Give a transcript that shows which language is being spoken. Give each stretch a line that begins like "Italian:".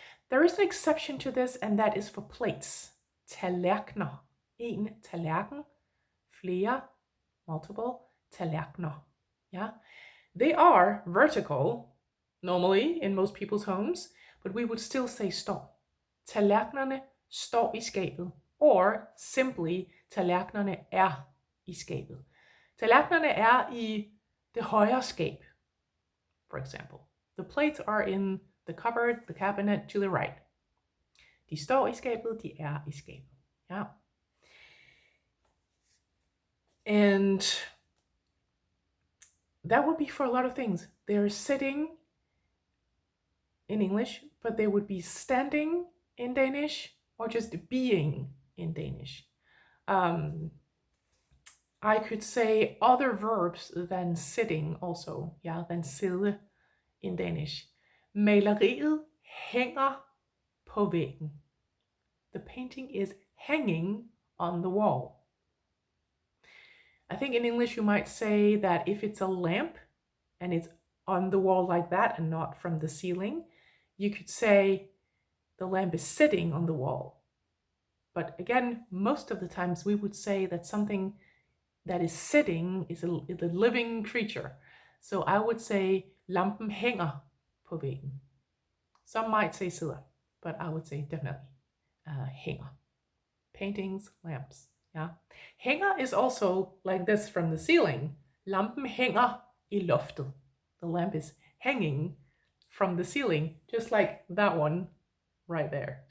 English: There is an exception to this, and that is for plates. Tallerkener.
Danish: En tallerken, flere, multiple, tallerkener.
English: Yeah, they are vertical, normally in most people's homes, but we would still say står.
Danish: Tallerkenerne står i skabet,
English: or simply,
Danish: tallerkenerne er i skabet. Tallerkenerne er i det højre skab, for example.
English: The plates are in the cupboard, the cabinet to the right.
Danish: De står i skabet, de er i skabet.
English: Yeah. And that would be for a lot of things. They're sitting in English, but they would be standing in Danish, or just being in Danish. I could say other verbs than sitting also, yeah, than sidde in Danish.
Danish: Maleriet hænger på væggen.
English: The painting is hanging on the wall. I think in English you might say that if it's a lamp and it's on the wall like that and not from the ceiling, you could say the lamp is sitting on the wall. But again, most of the times we would say that something that is sitting is a living creature. So I would say
Danish: lampen hænger på væggen.
English: Some might say sidder, but I would say definitely hænger. Paintings, lamps. Yeah. Hænger is also like this from the ceiling.
Danish: Lampen hænger i loftet.
English: The lamp is hanging from the ceiling, just like that one right there.